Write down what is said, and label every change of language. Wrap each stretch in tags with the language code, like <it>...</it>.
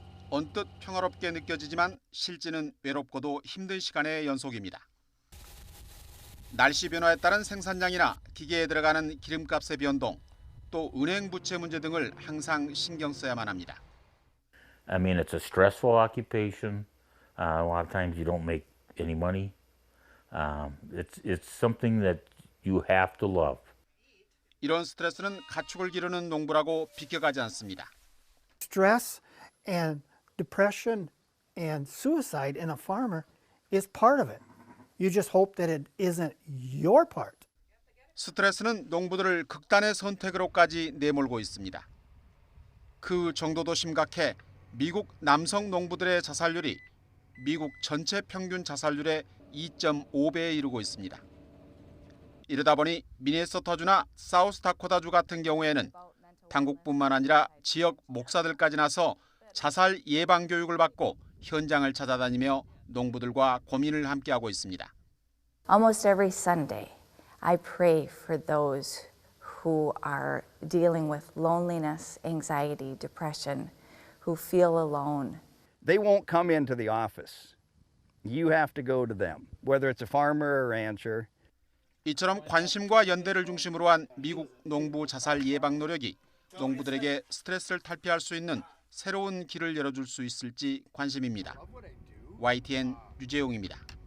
<ko>언뜻 평화롭게 느껴지지만 실제는 외롭고도 힘든 시간의 연속입니다. 날씨 변화에 따른 생산량이나 기계에 들어가는 기름값의 변동, 또 은행 부채 문제 등을 항상 신경 써야만 합니다.</ko> <en>I mean, it's a stressful occupation. A lot of times you don't make any money. It's something that you have to love.</en> <ko>이런 스트레스는 가축을 기르는 농부라고 비껴가지 않습니다.</ko> <en>Stress and depression and suicide in a farmer is part of it. You just hope that it isn't your part.</en> <ko>스트레스는 농부들을 극단의 선택으로까지 내몰고 있습니다. 그 정도도 심각해 미국 남성 농부들의 자살률이 미국 전체 평균 자살률의 2.5배에 이르고 있습니다. 이러다 보니 미네소타주나 사우스다코타주 같은 경우에는 당국뿐만 아니라 지역 목사들까지 나서 자살 예방 교육을 받고 현장을 찾아다니며 농부들과 고민을 함께하고 있습니다.</ko> <en>Almost every Sunday, I pray for those who are dealing with loneliness, anxiety, depression, who feel alone. They won't come into the office. You have to go to them, whether it's a farmer or rancher.</en> <ko>이처럼 관심과 연대를 중심으로 한 미국 농부 자살 예방 노력이 농부들에게 스트레스를 탈피할 수 있는 새로운 길을 열어줄 수 있을지 관심입니다. YTN 유재용입니다.</ko>